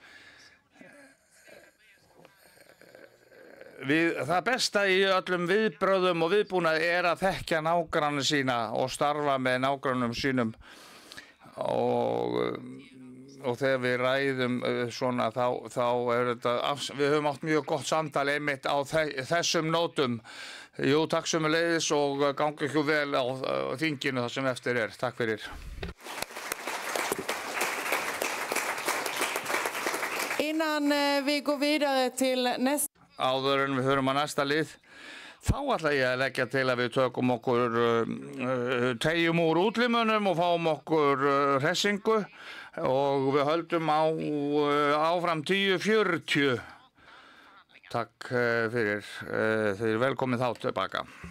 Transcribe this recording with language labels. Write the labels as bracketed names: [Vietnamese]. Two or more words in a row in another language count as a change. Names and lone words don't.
[Icelandic] Það besta í öllum viðbrögðum og viðbúnaði að þekkja nágranna sína og starfa með nágrannum sínum og og þegar við ræðum svona þá þetta, við höfum átt mjög gott samtal einmitt á þessum nótum. Jú, takk sömuleiðis og gangi ykkur vel á þinginu það sem eftir Takk fyrir. [Swedish] Innan vi går vidare till nästa... [Icelandic] Áður en við hörum að næsta lið, þá ætla ég að leggja til að við tökum okkur teyjum úr útlimunum og fáum okkur hressingu og við höldum áfram 10:40. Takk fyrir, þið er velkomin þá tilbaka.